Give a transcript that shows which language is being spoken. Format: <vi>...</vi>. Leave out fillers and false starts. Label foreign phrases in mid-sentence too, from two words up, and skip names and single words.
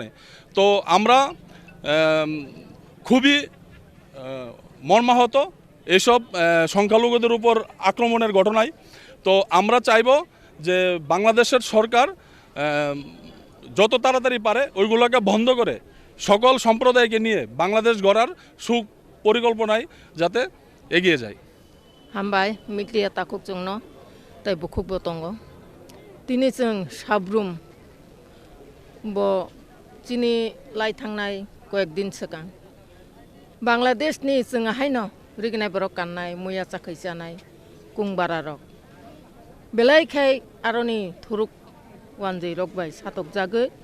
<bn>তো আমরা খুবই মর্মাহত এইসব সংখ্যালঘুদের উপর আক্রমণের ঘটনায়। তো আমরা চাইব যে বাংলাদেশের সরকার যত তাড়াতাড়ি পারে ওইগুলোকে বন্ধ করে সকল সম্প্রদায়কে নিয়ে বাংলাদেশ গড়ার সুপরিকল্পনায় যাতে এগিয়ে যায়।</bn> <trp>हामबाय मिक्रिया ताकुक जोंनो ताइ बुखुक बतंगो तिनि जों साब्रुम ब चिनि लाई थांनाय कयेक दिन सिगां बांलादेशनि जोंहा हायनो रिगनाय बरक गाननाय मैया चाखै जानाय कुंबारा रक बेलायखाय आरनि थुरुक वानजै रकबाय सातक जागै</trp>